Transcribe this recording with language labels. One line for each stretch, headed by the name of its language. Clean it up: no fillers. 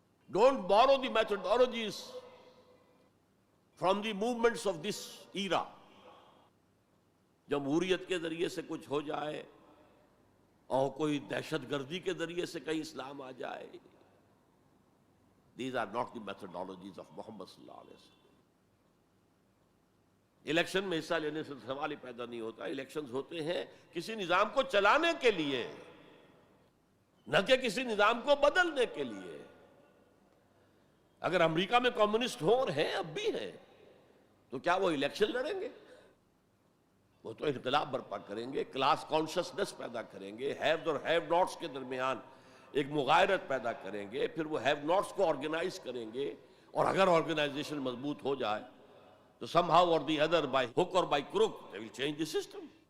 English: Don't borrow the methodologies from the movements of this era.
Urdu: جمہوریت کے ذریعے سے کچھ ہو جائے اور کوئی دہشت گردی کے ذریعے سے کہیں اسلام آ جائے.
English: These are not the methodologies of Muhammad صلی اللہ علیہ وسلم.
Urdu: الیکشن میں حصہ لینے سے سوال ہی پیدا نہیں ہوتا. الیکشنز ہوتے ہیں کسی نظام کو چلانے کے لیے، نہ کہ کسی نظام کو بدلنے کے لیے. اگر امریکہ میں کمیونسٹ ہوں اور ہیں، اب بھی ہیں، تو کیا وہ الیکشن لڑیں گے؟ وہ تو انقلاب برپا کریں گے، کلاس کانشسنس پیدا کریں گے، ہیوز اور ہیو ناٹس کے درمیان ایک مغایرت پیدا کریں گے، پھر وہ ہیو ناٹس کو آرگنائز کریں گے، اور اگر آرگنائزیشن مضبوط ہو جائے تو
English: Somehow or the other, by hook or by crook, they will change the system.